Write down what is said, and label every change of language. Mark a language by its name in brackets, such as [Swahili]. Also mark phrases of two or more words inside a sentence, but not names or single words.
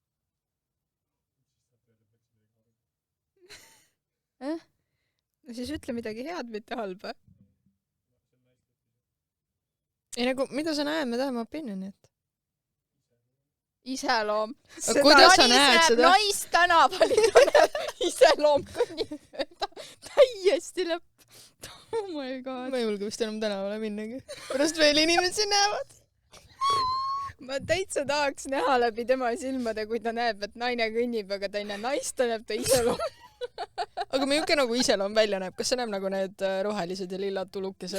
[Estonian] No siis ütle midagi head, mitte halba. Ei nagu, mida sa näed, me tahame opinionit. Iseloom. Kuidas sa näed seda? Naist tänaval iseloom kõnnib mööda. Täiesti lõpp. [English] Oh my god. [Estonian] Ma ei julge vist enam tänavale minnagi. Pärast veel inimesi näevad. Ma täitsa tahaks näha läbi tema silmade, kui ta näeb, et naine kõnnib, aga ta ei näe naist, ta näeb ta iseloom. Aga milline nagu iseloom välja näeb? Kas see näeb nagu need rohelised ja lillad tulukesed?